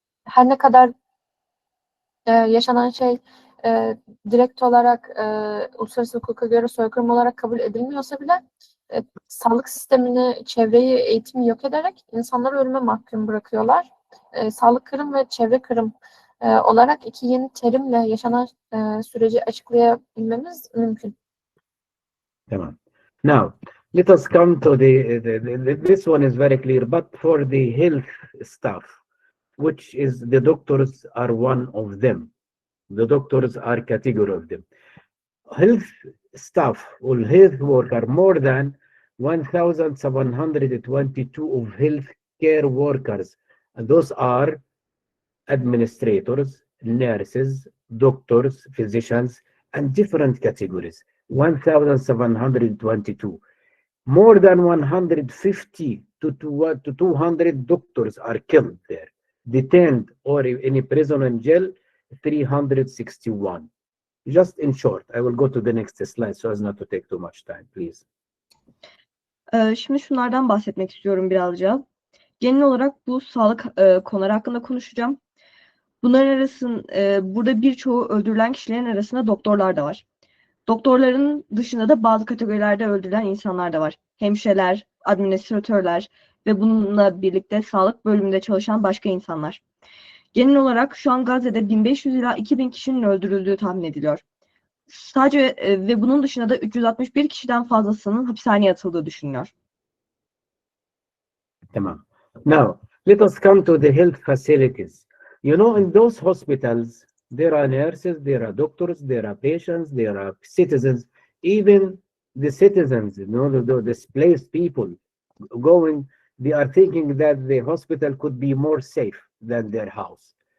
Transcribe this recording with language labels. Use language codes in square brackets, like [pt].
[tr] Her ne kadar yaşanan şey direkt olarak uluslararası hukuka göre soykırım olarak kabul edilmiyorsa bile sağlık sistemini, çevreyi, eğitimi yok ederek insanları ölüme mahkum bırakıyorlar. Sağlık kırım ve çevre kırım olarak iki yeni terimle yaşanan süreci açıklayabilmemiz mümkün. Tamam. [en] Now, let us come to this one is very clear, but for the health staff, which is the doctors are one of them. The doctors are category of them. Health staff or health worker, more than 1,722 of health care workers. And those are administrators, nurses, doctors, physicians, and different categories. 1,722. More than 150 to 200 doctors are killed there. detained or in a prison and jail, 361. Just in short, I will go to the next slide so as not to take too much time, please. [tr] Şimdi şunlardan bahsetmek istiyorum birazcık. Genel olarak bu sağlık konuları hakkında konuşacağım. Bunların burada birçoğu öldürülen kişilerin arasında doktorlar da var. Doktorların dışında da bazı kategorilerde öldürülen insanlar da var. Hemşireler, administratörler ve bununla birlikte sağlık bölümünde çalışan başka insanlar. Genel olarak şu an Gazze'de 1500 ila 2000 kişinin öldürüldüğü tahmin ediliyor. Sadece ve bunun dışında da 361 kişiden fazlasının hapishaneye atıldığı düşünülüyor. Tamam. [en] Now, let us come to the health facilities. You know, in those hospitals, there are nurses, there are doctors, there are patients, there are citizens. Even the citizens, you know, the displaced people going, they are thinking that the hospital could be more safe than their house.